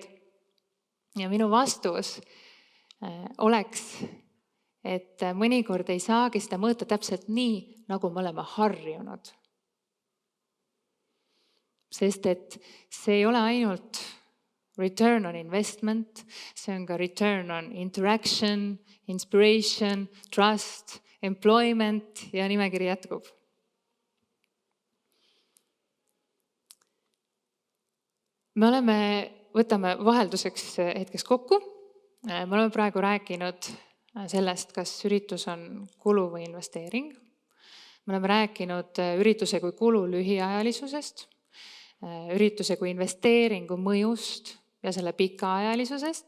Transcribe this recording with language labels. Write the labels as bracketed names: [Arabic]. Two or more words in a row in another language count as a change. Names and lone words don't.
[Estonian] Ja minu vastus oleks, et mõnikord ei saagi seda mõõta täpselt nii, nagu me oleme harjunud. Sest et see ei ole ainult [English] return on investment, [Estonian] see on ka [English] return on interaction, inspiration, trust, employment [Estonian] ja nimekiri jätkub. Võtame vahelduseks hetkeks kokku. Me oleme praegu rääkinud sellest, kas üritus on kulu või investeering. Me oleme rääkinud ürituse kui kulu lühiajalisusest, ürituse kui investeeringu mõjust ja selle pikaajalisusest.